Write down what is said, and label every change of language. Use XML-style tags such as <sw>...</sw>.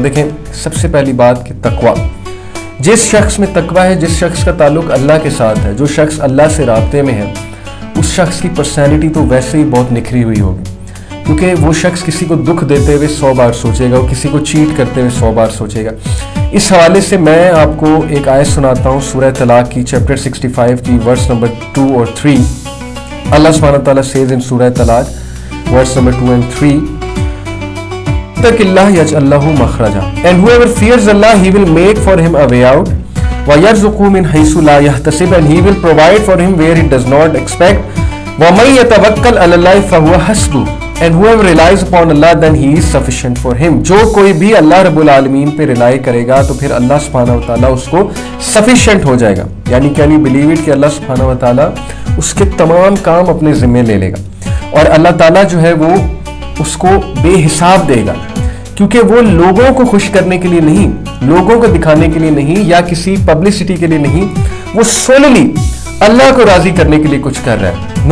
<ur>دیکھیں, سب سے پہلی بات کہ تقویٰ, جس شخص میں تقویٰ ہے, جس شخص کا تعلق اللہ کے ساتھ ہے, جو شخص اللہ سے رابطے میں ہے, اس شخص کی پرسنالٹی تو ویسے ہی بہت نکھری ہوئی ہوگی, کیونکہ وہ شخص کسی کو دکھ دیتے ہوئے 100 بار سوچے گا, وہ کسی کو چیٹ کرتے ہوئے 100 بار سوچے گا. اس حوالے سے میں آپ کو ایک آیت سناتا ہوں سورہ طلاق کی, چیپٹر 65 کی ورس نمبر 2 اور 3.</ur> <en>اللہ سبحانہ تعالیٰ says in سورہ طلاق verse number 2 and 3,</en> <ar>اتق اللہ یجعل لہ مخرجا,</ar> <en>and whoever fears Allah he will make for him a way out,</en> <ar>وَيَرْزُقْهُ مِنْ حَيْثُ لَا يَحْتَسِبْ,</ar> <en>and he will provide for him where he does not expect,</en> <ar>وَمَن يَتَوَكَّلْ عَلَى اللَّهِ فَهُوَ حَسْبُهُ,</ar> <en>And whoever relies upon Allah, then he is sufficient for him.</en> <ur>جو کوئی بھی اللہ رب العالمین پہ ریلائی کرے گا تو پھر اللہ سبحانہ و تعالیٰ اس کو sufficient ہو جائے گا. یعنی</ur> <en>can you believe it</en> <ur>کہ اللہ سبحانہ و تعالیٰ اس کے تمام کام اپنے ذمے لے لے گا اور اللہ تعالیٰ جو ہے وہ اس کو بے حساب دے گا, کیونکہ وہ لوگوں کو خوش کرنے کے لیے نہیں, لوگوں کو دکھانے کے لیے نہیں یا کسی پبلسٹی کے لیے نہیں, وہ سوللی اللہ کو راضی کرنے کے لیے کچھ کر رہا ہے.</ur>